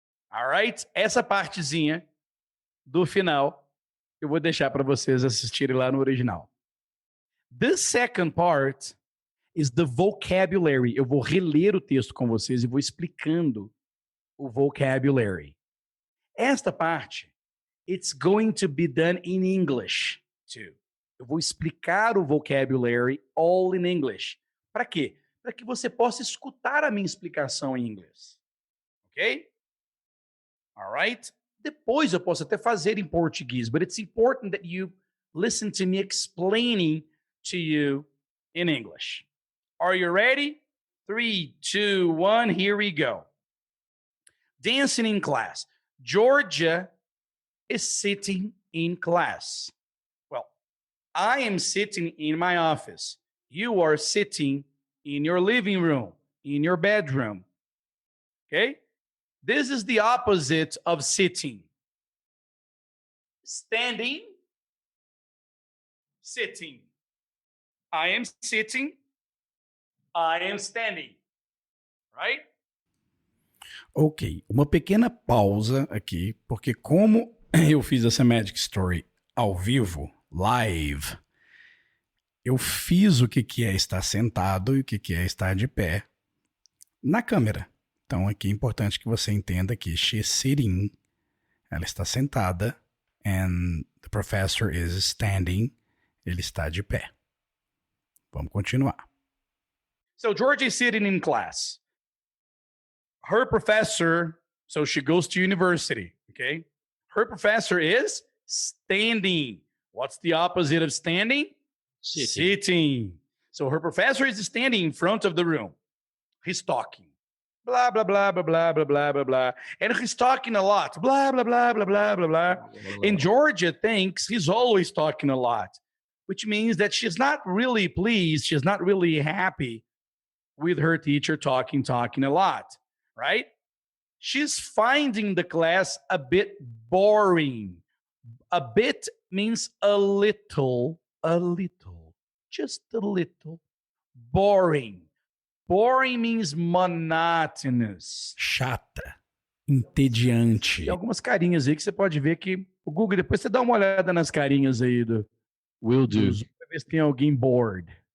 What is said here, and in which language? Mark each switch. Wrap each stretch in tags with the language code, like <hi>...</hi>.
<pt>Alright? Essa partezinha do final eu vou deixar para vocês assistirem lá no original.</pt> <en>The second part is the vocabulary.</en> <pt>Eu vou reler o texto com vocês e vou explicando o vocabulary.</pt> <en>Esta parte, it's going to be done in English too.</en> <pt>Eu vou explicar o vocabulary all in English. Para quê? Para que você possa escutar a minha explicação em inglês.</pt> <en>Ok? Alright? Depois eu posso até fazer em português, but it's important that you listen to me explaining to you in English. Are you ready? 3, 2, 1, here we go. Dancing in class. Georgia is sitting in class. Well, I am sitting in my office. You are sitting in your living room, in your bedroom. Okay? This is the opposite of sitting. Standing, sitting. I am sitting, I am standing. Right?</en> <pt>Ok, uma pequena pausa aqui, porque como eu fiz essa Magic Story ao vivo, live, eu fiz o que é estar sentado e o que é estar de pé na câmera. Então aqui é importante que você entenda que she's sitting, ela está sentada, and the professor is standing, ele está de pé. Vamos continuar.</pt> <en>So George is sitting in class. Her professor, so she goes to university, okay? Her professor is standing. What's the opposite of standing? Sitting. So her professor is standing in front of the room. He's talking. Blah, blah, blah, blah, blah, blah, blah, blah, blah. And he's talking a lot. Blah, blah, blah, blah, blah, blah, blah. And Georgia thinks he's always talking a lot, which means that she's not really pleased. She's not really happy with her teacher talking a lot, right? She's finding the class a bit boring. A bit means a little, just a little. Boring. Boring means monotonous.</en> <pt>Chata. Entediante. Tem algumas carinhas aí que você pode ver que o Google, depois você dá uma olhada nas carinhas aí do</pt> <en>Will do.</en> <pt>Pra ver se tem alguém bored.</pt>